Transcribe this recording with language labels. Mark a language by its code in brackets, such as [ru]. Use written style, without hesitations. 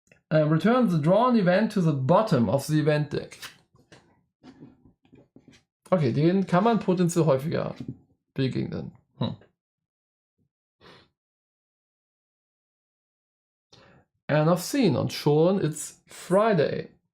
[en] Return the drawn event to the bottom of the event deck. [de] Okay, den kann man potenziell häufiger begegnen. [en] End of scene [de] und schon [en] it's Friday.